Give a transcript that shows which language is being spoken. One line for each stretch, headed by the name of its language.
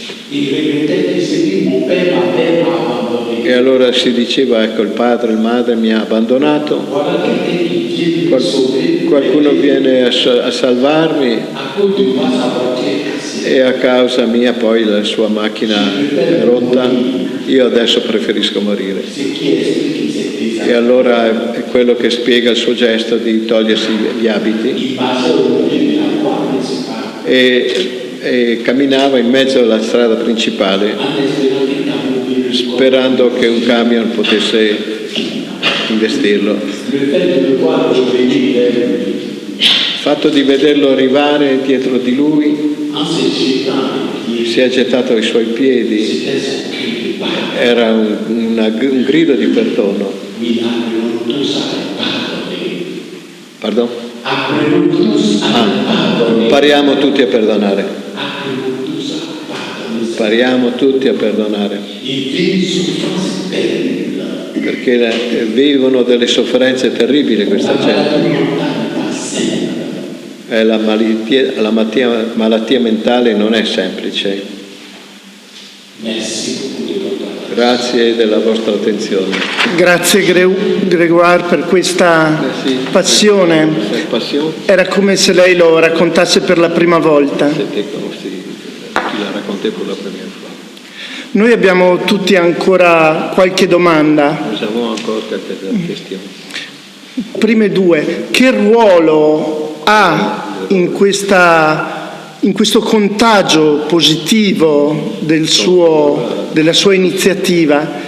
French: Il regrettait qu'il s'est dit, mon père, ma mère m'a abandonné.
Italian: E allora si diceva, ecco, il padre, il madre mi ha abbandonato,
French: Voilà quelqu'un qui vient de me sauver.
Italian: qualcuno viene a salvarmi
French: À cause de moi, sa voiture est cassée.
Italian: e a causa mia poi la sua macchina è rotta, io adesso preferisco morire.
French: Ce qui explique qu'il s'est déshabillé.
Italian: E allora è quello che spiega il suo gesto di togliersi gli abiti
French: Il marchait au milieu de la voie municipale.
Italian: e camminava in mezzo alla strada principale
French: En espérant qu'un camion vienne le
Italian: sperando che un camion potesse investirlo.
French: Le fait de le voir revenir vers lui,
Italian: Il fatto di vederlo arrivare dietro di lui,
French: en se jetant à mes pieds,
Italian: si è gettato ai suoi piedi,
French: c'était son cri de pardon.
Italian: era un grido di perdono.
French: Oui, apprenons tous à le pardonner. Pardon? Apprenons tous à le pardonner.
Italian: Impariamo tutti a perdonare.
French: Apprenons tous à pardonner.
Italian: Impariamo tutti a perdonare.
French: Il vit une souffrance terrible.
Italian: Perché vivono delle sofferenze terribili questa
French: La
Italian: gente.
French: maladie mentale n'est pas simple.
Italian: La malattia mentale non è semplice.
French: Merci beaucoup de votre attention.
Italian: Grazie della vostra attenzione. Grazie Grégoire per questa passione. Passione, Era come se lei lo raccontasse per la prima volta.
French: c'était comme si tu la raccontais pour la première fois.
Italian: Noi abbiamo tutti ancora qualche domanda.
French: Nous avons encore quelques questions.
Italian: Prime due, che ruolo ha in questo contagio positivo della sua iniziativa?